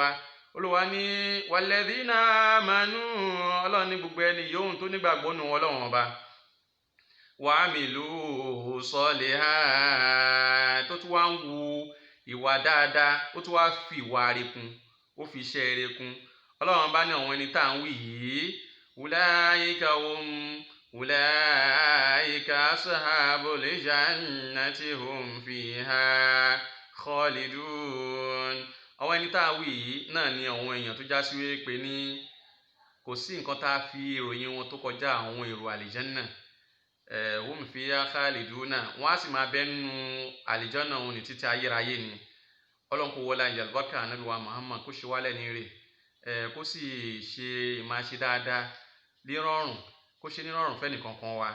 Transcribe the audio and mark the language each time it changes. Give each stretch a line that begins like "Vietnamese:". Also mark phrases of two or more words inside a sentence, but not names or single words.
Yoruba: Olúwa ní
Arabic: والذين آمنوا,
Yoruba: Ọlọ́run ní gbogbo ẹni yòówù tó nígbàgbọ́ nù Ọlọ́run ọba wa
Arabic: عملوا الصالحات,
Yoruba: tó tún wá ń wu ìwà dáadáa, ó tún wá fi ìwà rere kún, ó fi iṣẹ́ rere kún. Ọlọ́run bá ní àwọn ẹni tá à ń wí yìí
Arabic: أولئك أصحاب الجنة هم فيها خالدون.
Yoruba: Àwọn ẹni tá à ń wí yìí náà ni àwọn èèyàn tó já sí wípé ní kò sí nǹkan tá a fi ìròyìn wọn tó kọjá àwọn èrò àlìjánná.
Arabic: هم فيها خالدون,
Yoruba: wọ́n á sì máa bẹ nínú àlìjánná òun ní títí ayérayé ni. Ọlọ́run kó wọlá àlùbáríkà Ànábì wa Muhammad, kó ṣe wá lẹ́ni ire, kó sì ṣe máa ṣe dáadáa nírọ̀rùn, kó ṣe nírọ̀rùn fẹ́ni kankan wa.